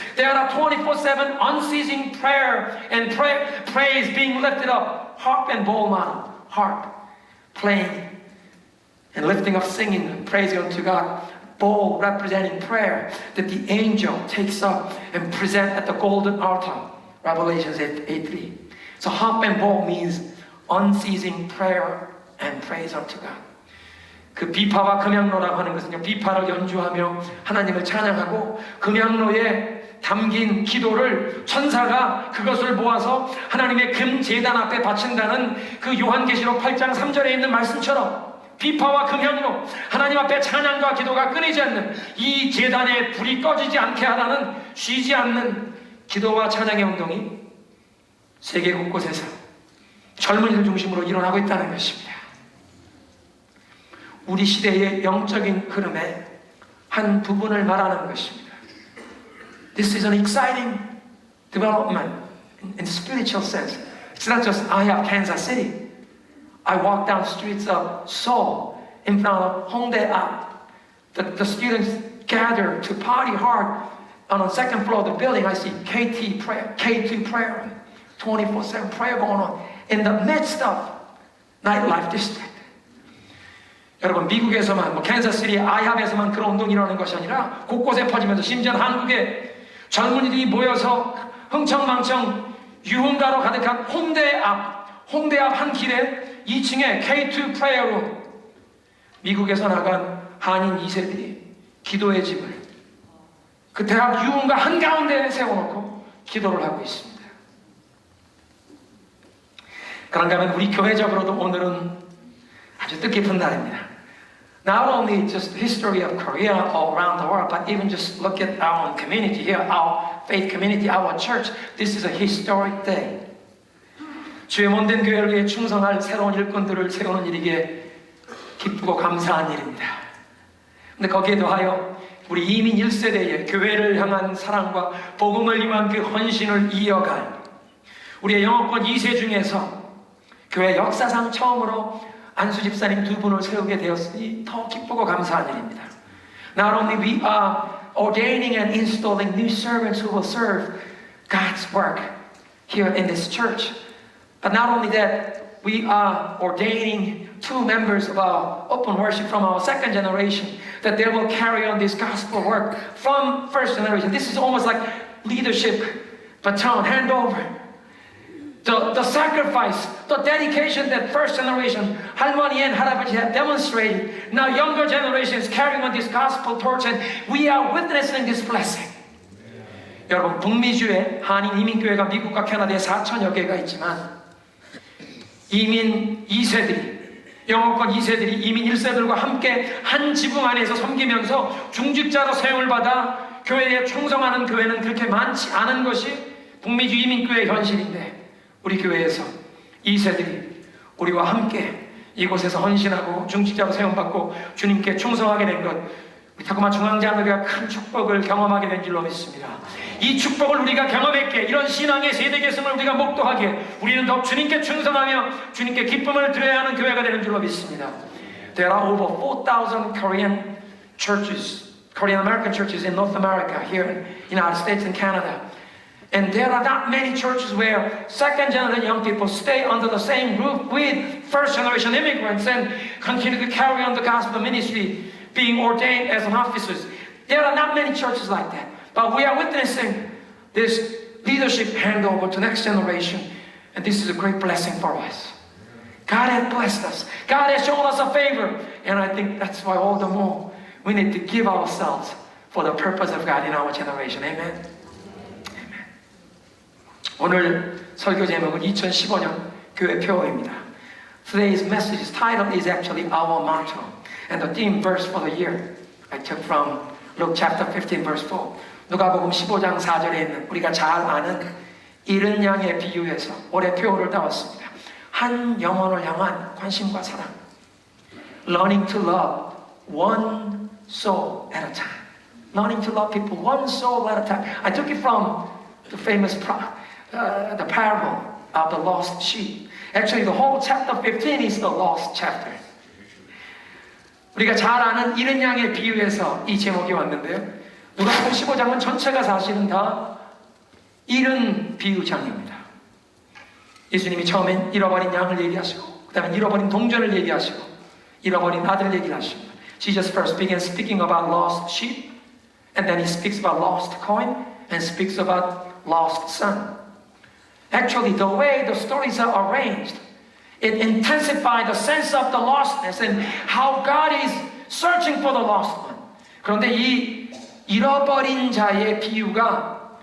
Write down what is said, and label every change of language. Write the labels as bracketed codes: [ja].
[en] There are 24/7 unceasing prayer and praise being lifted up. Harp and bowl model. Harp, playing and lifting up, singing and praising unto God. Bowl representing prayer that the angel takes up and present at the golden altar. Revelations 8:3. So harp and bowl means unceasing prayer and praise unto God. [ko] 그 비파와 금양로라고 하는 것은요, 비파를 연주하며 하나님을 찬양하고 금양로에 담긴 기도를 천사가 그것을 모아서 하나님의 금 제단 앞에 바친다는 그 요한계시록 8장 3절에 있는 말씀처럼 비파와 금향으로 하나님 앞에 찬양과 기도가 끊이지 않는 이 제단에 불이 꺼지지 않게 하라는 쉬지 않는 기도와 찬양의 운동이 세계 곳곳에서 젊은이들 중심으로 일어나고 있다는 것입니다. 우리 시대의 영적인 흐름의 한 부분을 말하는 것입니다. [en] This is an exciting development in spiritual sense. It's not just I have Kansas City. I walk down streets of Seoul in front of Hongdae Ap. The students gather to party hard on the second floor of the building. I see KT prayer, K2 prayer, 24/7 prayer going on in the midst of nightlife district. [ko] 여러분 미국에서만 캔자스시티 아이합에서만 그런 운동이 일어나는 것이 아니라 곳곳에 퍼지면서 심지어 한국에 젊은이들이 모여서 흥청망청 유흥가로 가득한 홍대 앞 한 길에 2층에 K2 프레이어로 미국에서 나간 한인 2세들이 기도의 집을 그 대학 유흥가 한가운데에 세워놓고 기도를 하고 있습니다. 그런가 하면 우리 교회적으로도 오늘은 아주 뜻깊은 날입니다. [en] Not only just the history of Korea all around the world, but even just look at our own community here, our faith community, our church. This is a historic day. [ko] 주의 몸된 교회를 위해 충성할 새로운 일꾼들을 세우는 일이기에 기쁘고 감사한 일입니다. 근데 거기에 더하여 우리 이민 1세대의 교회를 향한 사랑과 복음을 위한 그 헌신을 이어갈 우리의 영어권 2세 중에서 교회 역사상 처음으로 안수 집사님 2분을 세우게 되었으니 더 기쁘고 감사한 일입니다. [en] Not only we are ordaining and installing new servants who will serve God's work here in this church, but not only that, we are ordaining 2 members of our open worship from our second generation that they will carry on this gospel work from first generation. This is almost like leadership baton handover. The sacrifice, the dedication that first generation, [ko] 할머니 [en] and [ko] 할아버지 [en] have demonstrated. Now younger generations carrying on this gospel torch and we are witnessing this blessing. [ko] 여러분 북미주의 한인 이민교회가 미국과 캐나다에 4천여 개가 있지만 이민 2세들이 영어권 2세들이 이민 1세들과 함께 한 지붕 안에서 섬기면서 중직자로 사용을 받아 교회에 충성하는 교회는 그렇게 많지 않은 것이 북미주 이민교회의 현실인데 우리 교회에서 2세들이 우리와 함께 이곳에서 헌신하고 중직자로 세움받고 주님께 충성하게 된 것, 우리 타코마 중앙장로교회가 큰 축복을 경험하게 된 줄로 믿습니다. 이 축복을 우리가 경험했기에 이런 신앙의 세대 계승을 우리가 목도하기에 우리는 더 주님께 충성하며 주님께 기쁨을 드려야 하는 교회가 되는 줄로 믿습니다. [en] There are over 4,000 Korean churches, Korean American churches in North America, here in the United States and Canada. And there are not many churches where second generation young people stay under the same roof with first generation immigrants and continue to carry on the gospel ministry, being ordained as an officers. There are not many churches like that. But we are witnessing this leadership handover to next generation. And this is a great blessing for us. God has blessed us. God has shown us a favor. And I think that's why all the more we need to give ourselves for the purpose of God in our generation. Amen. [ko] 오늘 설교 제목은 2015년 교회 표어입니다. [en] Today's message's title is actually our motto. And the theme verse for the year I took from Luke chapter 15 verse 4. [ko] 누가복음 15장 4절에 있는 우리가 잘 아는 잃은 양의 비유에서 올해 표어를 따왔습니다. 한 영혼을 향한 관심과 사랑. [en] Learning to love one soul at a time. Learning to love people one soul at a time. I took it from the famous the parable of the lost sheep. Actually, the whole chapter 15 is the lost chapter. [ko] 우리가 잘 아는 잃은 양의 비유에서 이 제목이 왔는데요. 누가복음 15장은 전체가 사실은 다 잃은 비유장입니다. 예수님이 처음엔 잃어버린 양을 얘기하시고 그 다음에 잃어버린 동전을 얘기하시고 잃어버린 아들 얘기를 하십니다. [en] Jesus first begins speaking about lost sheep and then he speaks about lost coin and speaks about lost son. Actually, the way the stories are arranged, it intensifies the sense of the lostness and how God is searching for the lost one. [ko] 그런데 이 잃어버린 자의 비유가